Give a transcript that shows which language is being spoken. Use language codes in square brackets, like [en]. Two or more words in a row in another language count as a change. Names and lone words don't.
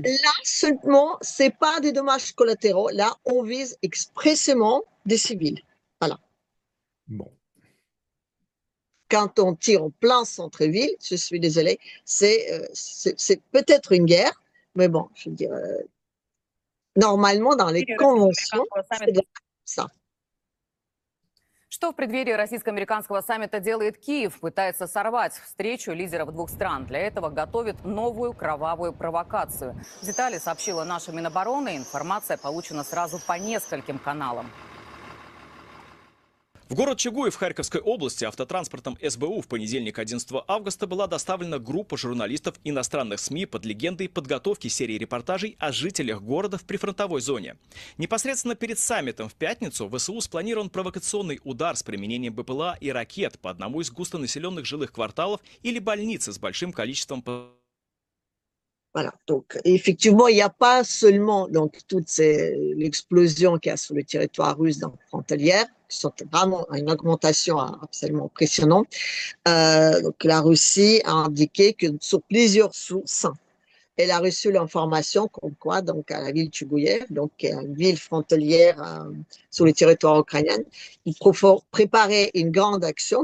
[fr] Là, seulement, ce n'est pas des dommages collatéraux. Là, on vise expressément des civils. Voilà. Bon. Quand on tire en plein centre-ville, je suis désolée, c'est peut-être une guerre, mais bon, je veux dire, normalement, dans les conventions, c'est ça. [ru] Что в преддверии российско-американского саммита делает Киев? Пытается сорвать встречу лидеров двух стран. Для этого готовит новую кровавую провокацию. Детали сообщила наша Минобороны. Информация получена сразу по нескольким каналам. В город Чугуев Харьковской области автотранспортом СБУ в понедельник 11 августа была доставлена группа журналистов иностранных СМИ под легендой подготовки серии репортажей о жителях города в прифронтовой зоне. Непосредственно перед саммитом в пятницу в ВСУ спланирован провокационный удар с применением БПЛА и ракет по одному из густонаселенных жилых кварталов или больницы с большим количеством. [fr] Voilà, donc effectivement, il n'y a pas seulement donc, toute l'explosion qu'il y a sur le territoire russe dans la frontalière, qui sont vraiment une augmentation absolument impressionnante. Donc la Russie a indiqué que sur plusieurs sources, elle a reçu l'information comme quoi, donc à la ville de Chugouyev, donc une ville frontalière sur le territoire ukrainien, il faut préparer une grande action.